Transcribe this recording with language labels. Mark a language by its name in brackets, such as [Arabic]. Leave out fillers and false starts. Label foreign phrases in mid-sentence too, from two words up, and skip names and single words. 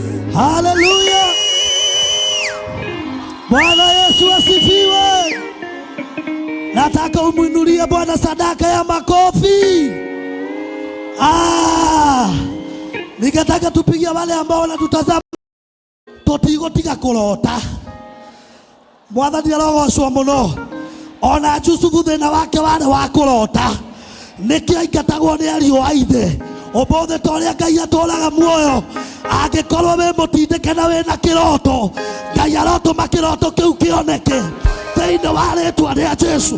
[Swahili] Hallelujah. Bwana Yesu asifiwe. Nataka umuinulie Bwana sadaka ya makofi. Nikataka tupigia wale ambao wanatutazama. [Kikuyu] Totigotiga kurota. Mwathani arogocwo muno. Ona Jusufu thina wake wale wa kurota. Niki aingatagwo ni ariũ a ithe. Obothe toria Ngai atũraga muoyo. Angĩkorwo we mũtindĩke na wĩna kĩroto, Ngai arotũma kĩroto kĩu kĩoneke thĩinĩ wa rĩĩtwa rĩa Jesũ.